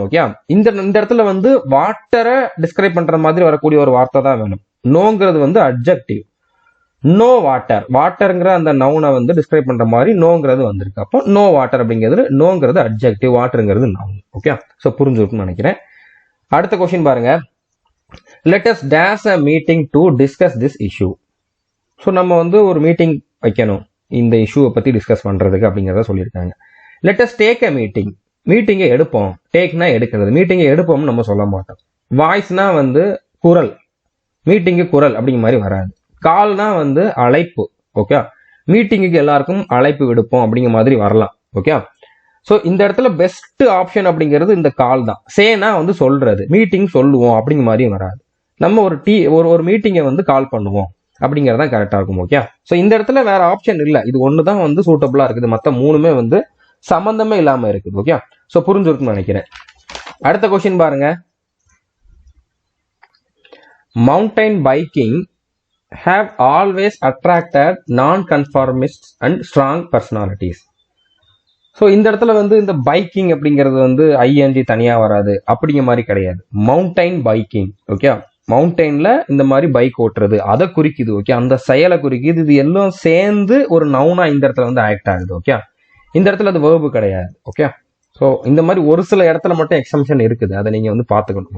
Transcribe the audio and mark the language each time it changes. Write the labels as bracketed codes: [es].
[ta] Okay, இந்த இடத்துல வந்து வாட்டரை டிஸ்கிரைப் பண்ற மாதிரி வரக்கூடிய ஒரு வார்த்தை தான் வேணும். நோங்கிறது வந்து அட்ஜெக்டிவ். நோ வாட்டர், வாட்டருங்கிற அந்த நவுனை வந்து டிஸ்கிரைப் பண்ற மாதிரி நோங்கிறது வந்திருக்கு. அப்போ நோ வாட்டர் அப்படிங்கிறது, நோங்கிறது அட்ஜெக்டிவ், வாட்டருங்கிறது நவுன். ஓகே, ஸோ புரிஞ்சிருக்குன்னு நினைக்கிறேன். அடுத்த கொஸ்டின் பாருங்க. [en] let us dash a meeting to discuss this issue. [ta] So நம்ம வந்து ஒரு மீட்டிங் வைக்கணும் இந்த இஷ்யூவை பத்தி டிஸ்கஸ் பண்றதுக்கு அப்படிங்கிறத சொல்லியிருக்காங்க. [en] let us take a meeting, மீட்டிங்கை எடுப்போம். [ta] டேக்னா எடுக்கிறது, மீட்டிங்கை எடுப்போம்னு நம்ம சொல்ல மாட்டோம். வாய்ஸ்னா வந்து குரல், மீட்டிங்கு குரல் அப்படிங்கிற மாதிரி வராது. கால்னா வந்து அழைப்பு. ஓகே, மீட்டிங்குக்கு எல்லாருக்கும் அழைப்பு விடுப்போம் அப்படிங்கிற மாதிரி வரலாம். ஓகே, ஸோ இந்த இடத்துல பெஸ்ட் ஆப்ஷன் அப்படிங்கிறது இந்த கால் தான். சேனா வந்து சொல்றது, மீட்டிங் சொல்லுவோம் அப்படிங்கிற மாதிரியும் வராது. நம்ம ஒரு மீட்டிங்கை வந்து கால் பண்ணுவோம் அப்படிங்கிறது தான் கரெக்டா இருக்கும். ஓகே, ஸோ இந்த இடத்துல வேற ஆப்ஷன் இல்லை, இது ஒன்று தான் வந்து சூட்டபிளா இருக்குது, மற்ற 3மே வந்து சம்பந்தமே இல்லாம இருக்குது. ஓகே, ஸோ புரிஞ்சிருக்குன்னு நினைக்கிறேன். அடுத்த கொஸ்டின் பாருங்க. [en] Mountain biking have always attracted non-conformists and strong personalities. [ta] So இந்த இடத்துல வந்து இந்த பைக்கிங் அப்படிங்கிறது வந்து ஐஎன்ஜி தனியா வராது அப்படிங்கிற மாதிரி கிடையாது. Mountain biking. ஓகே, மவுண்டைன்ல இந்த மாதிரி பைக் ஓட்டுறது அதை குறிக்குது. ஓகே, அந்த செயலை குறிக்குது. இது எல்லாம் சேர்ந்து ஒரு நவுனா இந்த இடத்துல வந்து ஆக்ட் ஆகுது. ஓகே, இந்த இடத்துல அது வேர்பு கிடையாது. ஓகே, ஸோ இந்த மாதிரி ஒரு சில இடத்துல மட்டும் எக்ஸம்ஷன் இருக்குது, அதை நீங்க வந்து பார்த்துக்கணும்.